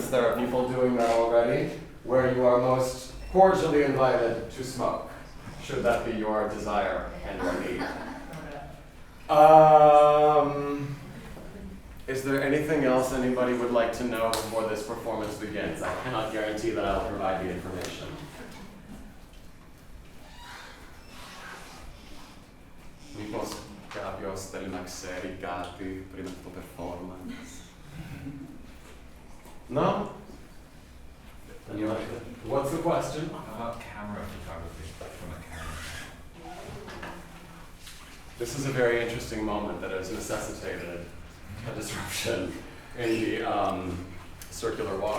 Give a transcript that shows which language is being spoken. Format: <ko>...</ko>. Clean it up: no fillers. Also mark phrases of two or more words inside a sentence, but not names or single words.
<en>There are people doing that already, where you are most cordially invited to smoke, should that be your desire and your need. Is there anything else anybody would like to know before this performance begins? I cannot guarantee that I'll provide the information.</en> <el>Μήπως κάποιος θέλει να ξέρει κάτι πριν από το performance?</el> <en>No? What's the question? About camera photography from a camera. This is a very interesting moment that has necessitated a disruption in the circular walk.</en>